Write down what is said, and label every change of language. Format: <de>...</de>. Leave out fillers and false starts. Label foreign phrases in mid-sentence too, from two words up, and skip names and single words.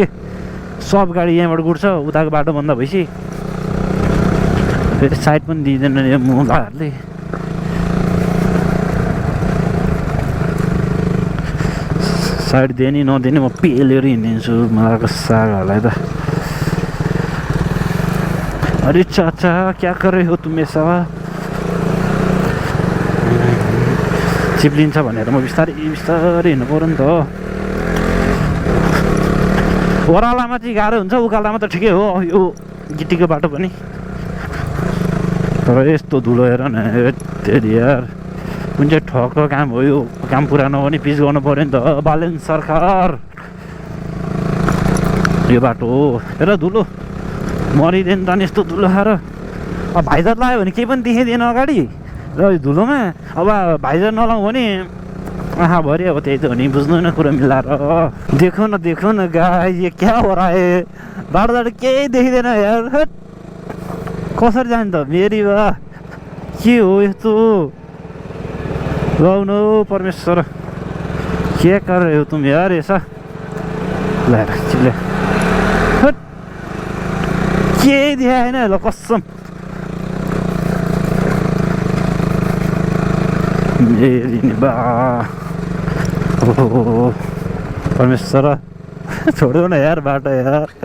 <ne>सब गाडी यहाँबाट गुड्छ, उताको बाटो बन्द भएपछि फेरि साइड पनि दिँदैन यो मुलाहरूले। साइड दिए नि नदिने म पेलेर हिँडिदिन्छु मलाई सागहरूलाई त।</ne> <hi>अरे चाचा क्या कर रहे हो तुम ऐसा।</hi> <ne>चिप्लिन्छ भनेर म बिस्तारै हिँड्नु पऱ्यो नि त। ओह्रालामा चाहिँ गाह्रो हुन्छ, उकालामा त ठिकै हो यो गिटीको बाटो पनि। तर यस्तो धुलो हेर न यार, कुन चाहिँ ठगको काम हो यो। काम पुरा नगर्ने पिच गर्नु पऱ्यो नि त बालेन सरकार। यो बाटो हो हेर, धुलो मरिँदैन त नि यस्तो धुलो खाएर। अब भाइजर लगायो भने केही पनि देखाइदिएन अगाडि र धुलोमा। अब भाइजर नलाउँ भने आहा भरि अब त्यही त हो नि, बुझ्नु न कुरो मिलाएर।</ne> <hi>देखो न गाइस, ये क्या हो रहा है।</hi> <ne>बाटो केही देखिँदैन यार। कसरी जाने त मेरी बा, के हो यस्तो।</ne> <hi>लाउनु परमेश्वर, के कर रहे हो तुम यार ऐसा।</hi> <ne>ल्याएर चिल्ले के देखाएन ल कसम। मेरी बा ओ परमेश्वर, छोड्यो न यार बाटो यार।</ne>